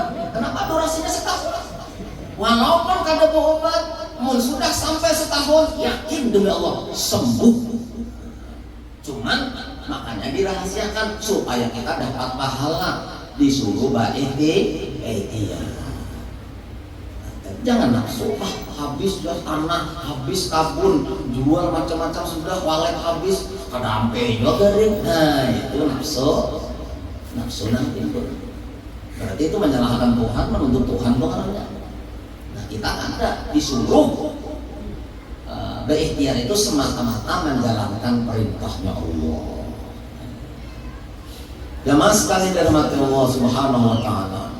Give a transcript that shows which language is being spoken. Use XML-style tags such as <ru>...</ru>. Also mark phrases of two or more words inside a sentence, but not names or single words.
<bjn>Kenapa durasinya setahun? Walaupun kada berobat, sudah sampai setahun, yakin demi Allah sembuh.</bjn> <id>Cuman makanya dirahasiakan supaya kita dapat pahala, disuruh ikhtiar.</id> <bjn>Jangan nafsu, habis sudah tanah, habis kabun, jual macam-macam sudah, walet habis, kada ampe juga garing.</bjn> <id>Nah itu nafsu nanti itu. Berarti itu menyalahkan Tuhan, menuntut Tuhan bukannya. Nah kita ada disuruh berikhtiar itu semata-mata menjalankan perintahnya Allah. Jamaah sekalian dirahmati Allah</id> <ar>Subhanahu wa taala.</ar>